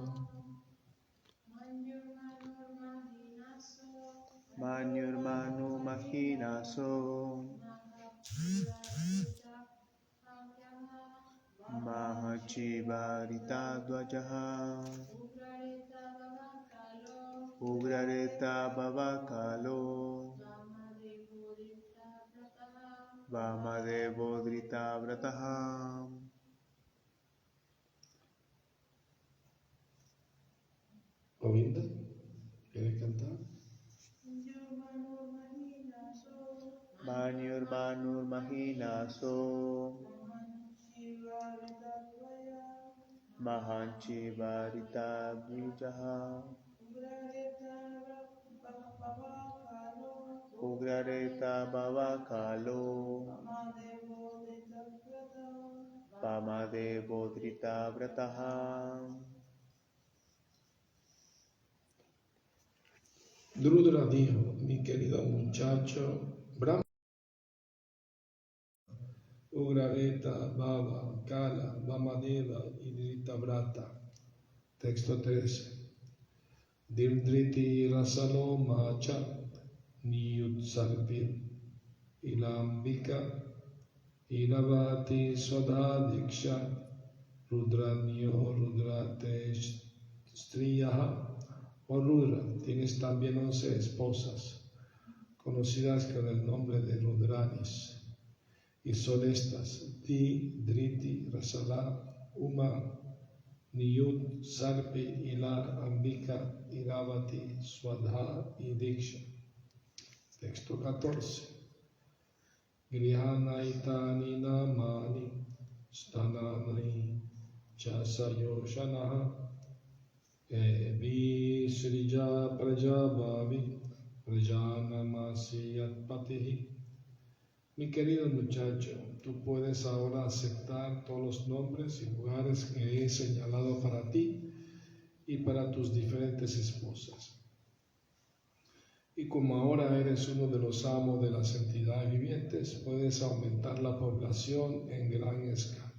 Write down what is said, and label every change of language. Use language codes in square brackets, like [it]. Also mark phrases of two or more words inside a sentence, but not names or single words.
[sa] मन्युर्मनु महिनसो महाछिव ऋतध्वजः उग्ररेता भवकालो वामदेवो धृतव्रतः. [es] Govinda, ¿quieres cantar? [sa] मन्युर्मनुर् महिनसो महाञ्छिव ऋतद्विजः उग्ररेता भवकालो वामदेवो धृतव्रतः. [es] Drudra dijo, mi querido muchacho, Brahma Ugrareta, Baba, Kala, Vamadeva y Dritabrata. Texto 13. [sa] धीर्धृति रसलो मच नियुत्सर्पिर् इलाम्बिका इरावती स्वधादीक्षा रुद्राण्यो रुद्रते स्त्रियः ओ रुद्र. [es] Tienes también 11 esposas, conocidas con el nombre de Rudranis, y son estas: Di, Driti, Rasala, Uma, Niyut, Sarpi, Ila, Ambika, Iravati, Swadha y Diksha. Texto 14. [sa] गृहाणैतानि नामानि स्थानानि चसयोषणः एवि सृज प्रजाभवि प्रजानामसि यत्पतिः. [es] Mi querido muchacho, tú puedes ahora aceptar todos los nombres y lugares que he señalado para ti y para tus diferentes esposas. Y como ahora eres uno de los amos de las entidades vivientes, puedes aumentar la población en gran escala.